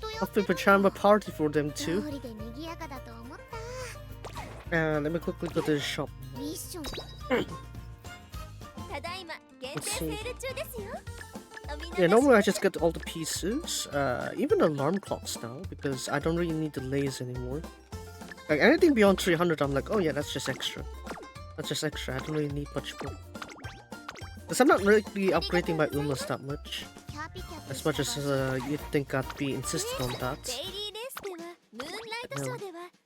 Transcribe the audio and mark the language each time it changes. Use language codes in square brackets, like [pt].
[en] I'll do pajama party for them too. [ja] 通りで賑やかだと思った。 [en] Let me quickly go to the shop. [ja] ミッション。ただいま限定セール中ですよ。 [en] Yeah, normally I just get all the pieces, even alarm clocks now, because I don't really need the layers anymore. Like anything beyond 300, I'm like, oh yeah, that's just extra. That's just extra, I don't really need much more. Because I'm not really upgrading my Umas that much. As much as you'd think I'd be insistent on that. [ja] デイリーレースではムーンライトショーでは